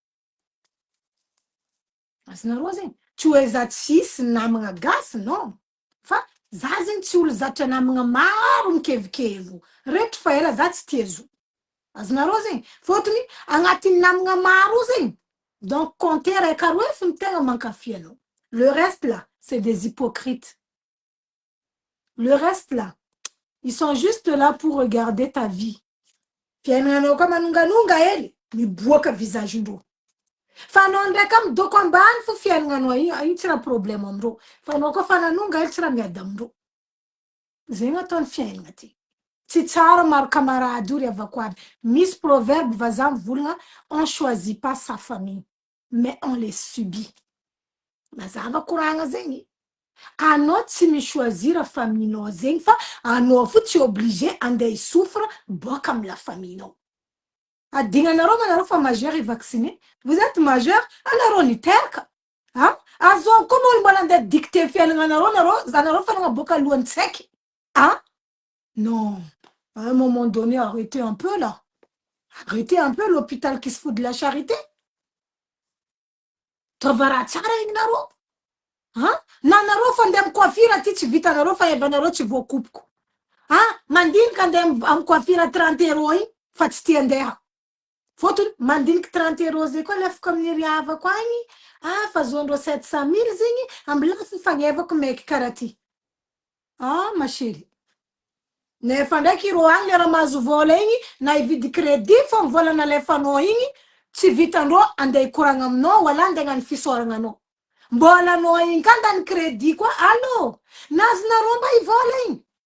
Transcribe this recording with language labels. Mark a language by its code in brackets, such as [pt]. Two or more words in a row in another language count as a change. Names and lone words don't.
[mg] azonareo zegny tsy hoe za tsisy namagna gasy non fa za zegny tsy olo zatra namagna maro mikevikevy retry fa ela za tsy tia zo azonareo zegny fôtony agnatin'ny namagna maro zegny donc compter raiky aroe fony tegna mankafy anao [fr] le reste là c'est des hypocrites le reste là ils sont juste là pour regarder ta vie [mg] fiainagnanao koa manonganonga hely miboaka visage-ndreo fa anao ndraiky midoko ambany fo fiainagnanao ino tsy raha problème amindreo fa anao koa fa nanonga hely tsy raha miady amindreo zegny ataony fiainagna ty tsy tsara maro camarade io ry avako aby misy proverbe vazaha mivolagna [fr] on choisit pas sa famille mais on les subit [mg] mazava koragna zegny anao tsy michoisir famille-nao zegny fa anao fo tsy obligé andeha hisouffre boaka amy la famille-nao adignanareo manareo fa majeur i vacciné [fr] vous êtes majeur [mg] anareo niteraka azo koa olo mbola andeha dicté fiainagnanareo nareo fa nagnaboaka lohany tsaiky [fr] non à un moment donné arrêtez un peu là arrêtez un peu l'hôpital qui se fout de la charité [mg] tova raha tsara igninareo nanareo fa andeha amy coiffure ty tsy vitanareo fa evanareo tsy voakopoko mandinika andeha amy coiffure 30 € igny fa tsy tia andeha fôtony mandiniky 30 € zay koa lefako amin'ny riavako agny fa zoandreo 700 000 zegny amby lafy fagnevako maiky karaha ty [fr] ma chérie [mg] nefa ndraiky iro agny le raha mahazo vola igny na ividy crédit fô vola nalefanao igny tsy vitandreo andeha hikoragna aminao wala andeha hagnano fisaoragnanao mbola anao igny ka ndany crédit koa allo nazonareo mba ivola igny